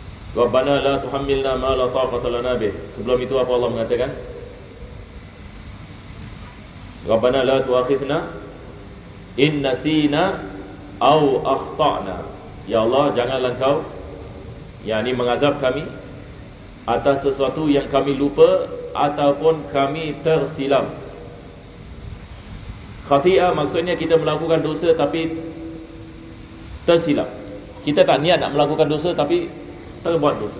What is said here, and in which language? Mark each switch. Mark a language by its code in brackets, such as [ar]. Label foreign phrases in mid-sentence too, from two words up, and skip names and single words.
[ar] ربنا لا تحملنا ما لا طاقة لنا به. [ms] Sebelum itu apa Allah mengatakan? [ar] ربنا لا تؤاخذنا إن نسينا أو أخطأنا. [ms] Ya Allah, janganlah Engkau yakni mengazab kami atas sesuatu yang kami lupa ataupun kami tersilap. Khati'ah maksudnya kita melakukan dosa tapi tersilap. Kita tak niat nak melakukan dosa tapi terbuat dosa.